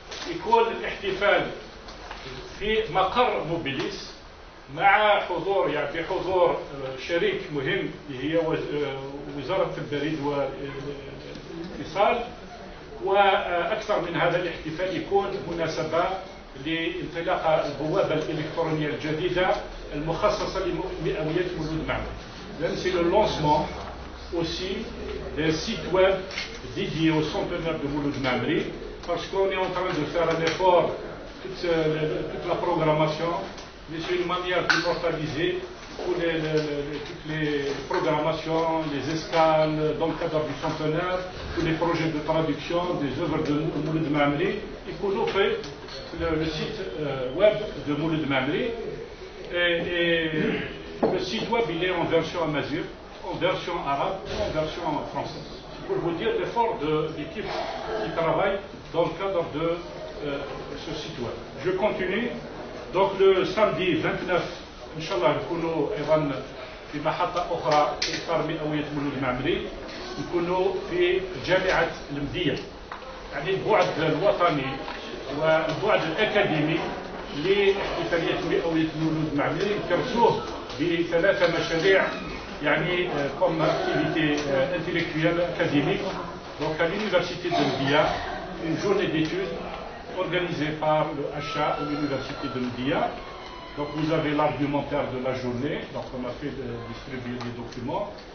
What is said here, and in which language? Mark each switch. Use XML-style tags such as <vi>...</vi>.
<ar>يكون الاحتفال في مقر موبيليس مع حضور بحضور شريك مهم اللي هي وزارة البريد والاتصال. وأكثر من هذا الاحتفال يكون مناسبة لانطلاق البوابة الإلكترونية الجديدة المخصصة لمئوية مولود معمري.</ar> <fr>C'est le lancement aussi d'un site web dédié au centenaire de Mouloud Mamri, parce qu'on est en train de faire un effort, toute la programmation, mais c'est une manière d'immortaliser toutes les programmations, les escales dans le cadre du centenaire, tous les projets de traduction des œuvres de Mouloud Mamri. Et qu'on nous fait le site web de Mouloud Mamri. Et le site web il est en version amazigh, en version arabe, en version française. Pour vous dire l'effort de l'équipe qui travaille dans le cadre de ce site web. Je continue. Donc le samedi 29</fr> <ar>إن شاء الله نكونوا أيضا في محطة أخرى في إطار مئوية مولود معمري، نكونوا في جامعة المدية. يعني البعد الوطني والبعد الأكاديمي لاحتفالية مئوية مولود معمري نكرسوه بثلاثة مشاريع يعني</ar> <fr>comme activité intellectuelle académique. Donc à l'université de Mdia, une journée d'études organisée par le HA de l'université de Mdia. Donc vous avez l'argumentaire de la journée, donc on a fait distribuer les documents.</fr>